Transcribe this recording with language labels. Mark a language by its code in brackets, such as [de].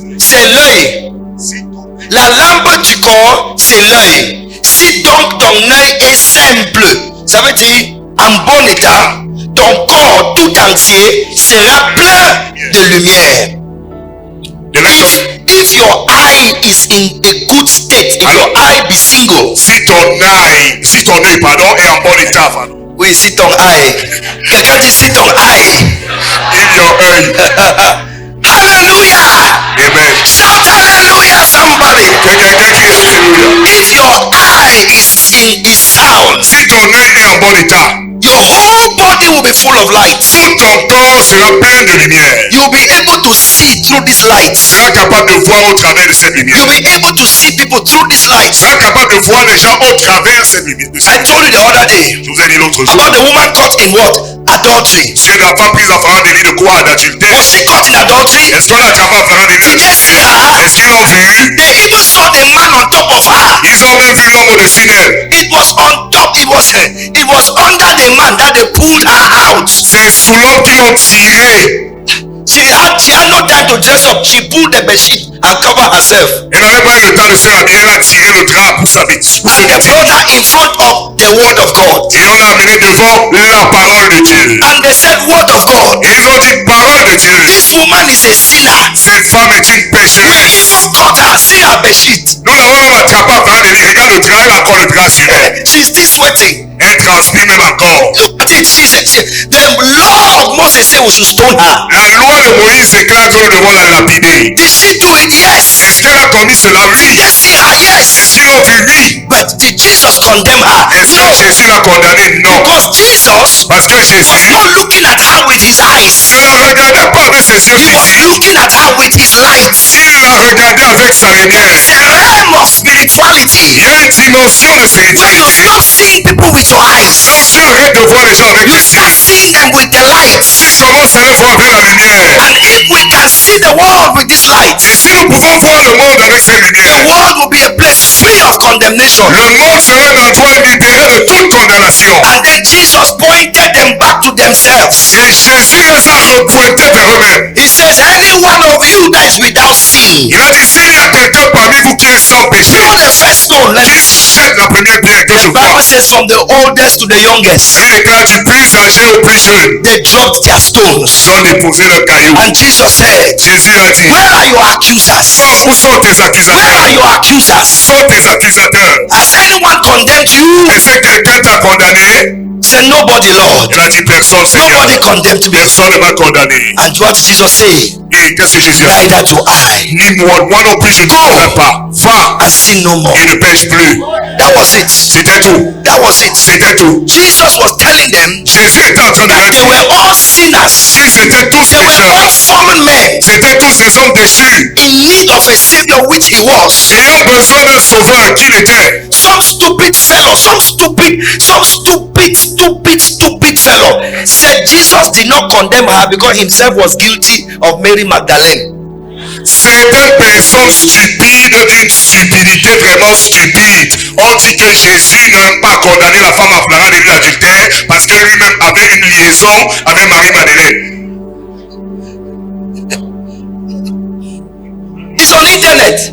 [fr] c'est l'œil. La lampe du corps, c'est l'œil. Si donc ton œil est simple, ça veut dire en bon état, ton corps tout entier sera plein de lumière. [en] If your eye is in a good state, if your eye be single, [fr] si ton œil est en bon état, oui, si ton eye, quelqu'un dit si ton eye, [en] if your œil, hallelujah, amen, shout hallelujah somebody. [fr] que quelqu'un crie alléluia. [en] If your eye is sound, [fr] Si ton œil est en bon état, [en] your whole body will be full of light. [fr] tout ton corps sera plein de lumière. [en] You'll be able to see through this light. [fr] Tu seras capable de voir au travers de cette lumière. [en] You'll be able to see people through this light. [fr] Tu seras capable de voir les gens au travers de cette lumière. [en] I told you the other day [fr] Je vous ai dit l'autre jour. [en] about the woman caught in what? Adultery. [fr] Sur la femme prise en flagrant délit de quoi? D'adultère. [en] Was she caught in adultery? [fr] Est-ce qu'on l'a attrapée en flagrant délit [en] Did they see [fr] d'adultère? [en] her? [fr] Est-ce qu'ils l'ont vu? [en] They even saw the man on top of her. [fr] Ils ont même vu l'homme au-dessus d'elle. [en] It was on top. It was under the man that they pulled her out. [fr] C'est sous l'homme qu'ils l'ont tiré. [en] She had no time to dress up. She pulled the bedsheet and covered herself. [fr] Elle n'avait pas eu le temps de se rhabiller. Elle a tiré le drap pour s'habiller. [en] And they brought her in front of the word of God. [fr] Et on l'a amené devant la parole de Dieu. [en] And they said, word of God. [fr] Et ils ont dit parole de Dieu. [en] This woman is a sinner. [fr] Cette femme est une [en] We [fr] pécheresse. [en] even caught her. See her bedsheet. [fr] Nous l'avons même attrapée en flagrant délit. Regarde le drap. Elle a encore le drap sur elle. [en] She's still sweating. [fr] Elle transpire même encore. [en] Look at it. The law of Moses said we should stone her. [fr] La loi de Moïse déclare que nous devons la lapider. [en] Did she do it? Yes. [fr] Est-ce qu'elle a commis cela? [en] Did [fr] Oui. [en] they see her? Yes. [fr] Est-ce qu'ils l'ont vu? Oui. [en] But did Jesus condemn her? [fr] Est-ce que [en] No. [fr] Jésus l'a condamnée? Non. [en] Because Jesus [fr] Parce que [en] was [fr] Jésus [en] not looking at her with his eyes. [fr] ne la regardait pas avec ses yeux [en] He was [fr] physiques. [en] looking at her with his light. [fr] Il la regardait avec sa lumière. [en] It's a realm of spirituality. [fr] Il y a une dimension de [en] When you [fr] spiritualité. [en] stop seeing people with your eyes, [fr] Quand tu arrêtes de voir les gens avec les [en] start [fr] yeux, [en] seeing them with the light. [fr] tu commences à les voir avec la lumière. [en] And if we can see the world with this light, [fr] Et si nous pouvons voir le monde avec cette [en] the [fr] lumière, [en] world will be a place free of condemnation. [fr] le monde sera un endroit libéré de toute condamnation. [en] And then Jesus pointed them back to themselves. [fr] Et Jésus les a repointés vers eux-mêmes. [en] He says, any one of you that is without sin, [fr] Il a dit, s'il y a quelqu'un parmi vous qui est sans péché, [en] throw the first stone. [fr] qui jette la première pierre que je [en] The Bible [fr] vois. [en] says from the oldest to the youngest, [fr] Il déclare du plus âgé au plus jeune. [en] they dropped their stones. [fr] Ils ont déposé le caillou. [en] And Jesus said, [fr] Jésus a dit, [en] where are your accusers? [fr] où sont tes [en] Where are [fr] accusateurs? [en] your [fr] Où [en] accusers? [fr] sont tes accusateurs? [en] Has anyone condemned you? [fr] Est-ce que quelqu'un t'a condamné? [en] Say nobody, Lord. [fr] Il a dit personne, Seigneur. [en] Nobody condemned me. [fr] Personne ne m'a condamné. [en] And what did Jesus say? [fr] Et qu'est-ce que Jésus a dit? [en] Neither do I. [fr] Ni moi non plus, je ne condamne pas. Va [en] And sin no more. [fr] et ne pêche plus. [en] That was it. [fr] C'était tout. [en] That was it. [fr] C'était tout. [en] Jesus was telling them [fr] Jésus était en train de leur [en] that they were [fr] dire [en] all sinners. [fr] qu'ils étaient tous [en] They were all [fr] pécheurs. [en] fallen men [fr] C'était tous des hommes déchus, [en] in need of a savior, which he was. [fr] ayant besoin d'un sauveur qu'il était. [en] Some stupid fellow, some stupid fellow said Jesus did not condemn her because himself was guilty of Mary Magdalene. [fr] Certaines personnes stupides, d'une stupidité vraiment stupide, ont dit que Jésus n'a pas condamné la femme en flagrant délit d'adultère parce que lui-même avait une liaison avec Marie-Madeleine. [en] It's on internet.